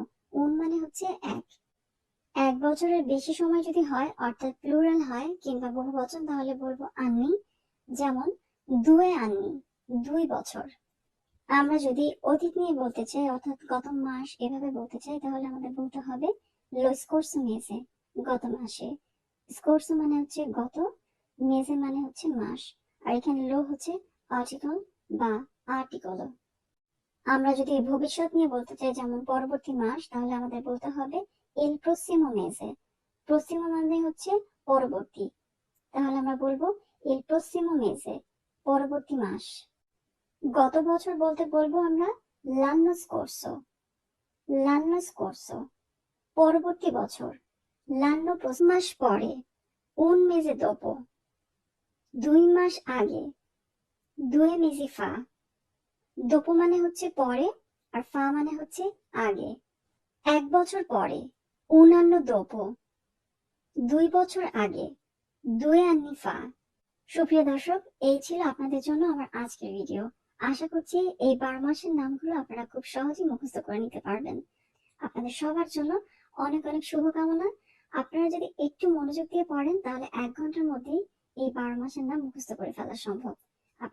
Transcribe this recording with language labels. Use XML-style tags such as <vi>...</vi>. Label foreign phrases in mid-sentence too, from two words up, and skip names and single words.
<bn>মানে হচ্ছে 1। 1 বছরের বেশি সময় যদি হয়, অর্থাৎ প্লুরাল হয় কিংবা বহুবচন, তাহলে বলবো আন্নি। যেমন 2 আন্নি, 2 বছর। আমরা যদি অতীত নিয়ে বলতে চাই, অর্থাৎ গত মাস এভাবে বলতে চাই, তাহলে আমাদের বলতে হবে</bn> <it>lo scorso mese,</it> <bn>গত মাসে। স্কোরসো মানে হচ্ছে গত, মেজে মানে হচ্ছে মাস, আর এখানে লো হচ্ছে আর্টিকল বা আর্টিকল। আমরা যদি ভবিষ্যৎ নিয়ে বলতে চাই, যেমন পরবর্তী মাস, তাহলে আমাদের বলতে হবে</bn> <it>il prossimo mese।</it> <bn>prossimo মানে হচ্ছে পরবর্তী, তাহলে আমরা বলবো</bn> <it>il prossimo mese,</it> <bn>পরবর্তী মাস। গত বছর বলতে বলবো আমরা</bn> <it>l'anno scorso, l'anno scorso,</it> <bn>পরবর্তী বছর।</bn> <it>l'anno prossimo,</it> <bn>মাস পরে,</bn> <it>un mese dopo, 2</it> <bn>মাস আগে,</bn> <it>2 mesi fa।</it> <bn>dopo মানে হচ্ছে পরে, আর fa মানে হচ্ছে আগে। 1 বছর পরে,</bn> <it>un anno dopo, 2</it> <bn>বছর আগে,</bn> <it>2 anni fa।</it> <bn>সুপ্রিয় দর্শক, এই ছিল আপনাদের জন্য আমার আজকের ভিডিও। আশা করছি এই 12 মাসের নামগুলো আপনারা খুব সহজেই মুখস্থ করে নিতে পারবেন। আপনাদের সবার জন্য অনেক অনেক শুভকামনা। আপনারা যদি একটু মনোযোগ দিয়ে পড়েন, তাহলে 1 ঘন্টার মধ্যেই এই 12 মাসের নাম মুখস্থ করে ফেলা সম্ভব।</bn>